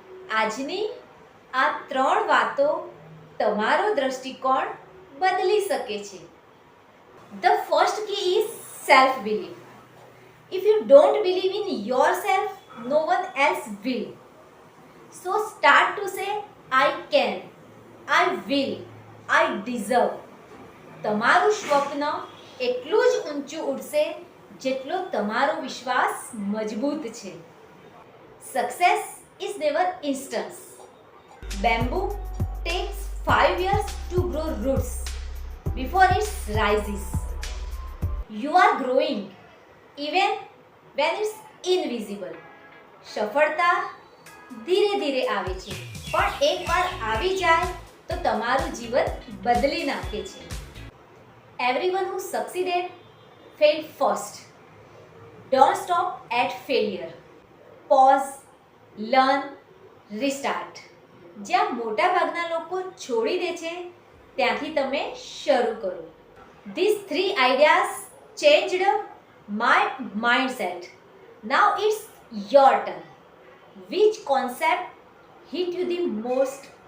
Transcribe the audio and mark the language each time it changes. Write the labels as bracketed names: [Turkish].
[Gujarati] આજની આ 3 વાતો તમારો દ્રષ્ટિકોણ બદલી શકે છે. [English] The first key is self-belief. If you don't believe in yourself, no one else will. So start to say, I can, I will, I deserve. [Gujarati] તમારું સ્વપ્ન એટલું જ ઊંચું ઉડશે જેટલો તમારો વિશ્વાસ મજબૂત છે. [English] Success is never instant. Bamboo takes 5 years to grow roots before it rises. You are growing even when it's invisible. [Gujarati] સફળતા ધીરે ધીરે આવે છે, પણ એકવાર આવી જાય તો તમારું જીવન બદલી નાખે છે. [English] Everyone who succeeded failed first. Don't stop at failure. Pause, learn, restart. [Gujarati] જ્યાં મોટાભાગના લોકો છોડી દે છે ત્યાંથી તમે શરૂ કરો. [English] These 3 ideas changed my mindset. Now it's your turn. Which concept hit you the most?